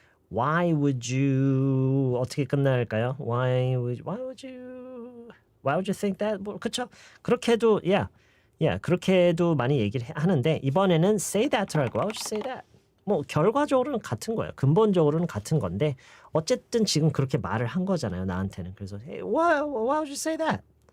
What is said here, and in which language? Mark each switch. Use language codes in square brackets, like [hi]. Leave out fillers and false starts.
[en] Why would you [ko] 어떻게 끝날까요? [en] Why would you think that? [ko] 뭐 그쵸? 그렇게도 그렇게도 많이 얘기를 하는데 이번에는 say that로 할 거야. [en] Why would you say that? [ko] 뭐 결과적으로는 같은 거예요. 근본적으로는 같은 건데 어쨌든 지금 그렇게 말을 한 거잖아요. 나한테는. [en] 그래서 hey, why would you say that?